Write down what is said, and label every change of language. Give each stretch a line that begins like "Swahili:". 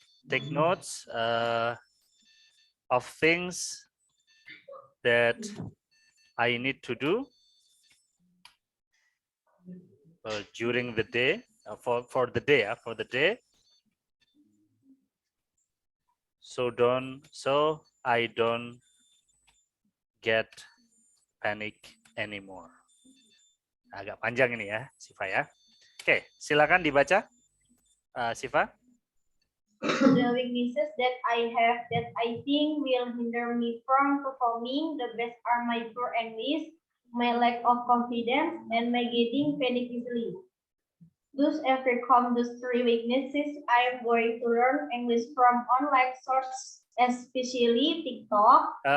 English: Take notes of things that I need to do during the day, for the day. So I don't get panic anymore.
Indonesian: Agak panjang ini ya, Siva ya. Oke, silakan dibaca, Siva.
English: The weaknesses that I have that I think will hinder me from performing the best are my poor English, my lack of confidence, and my getting panic easily. Thus, overcome those 3 weaknesses, I am going to learn English from online source, especially TikTok.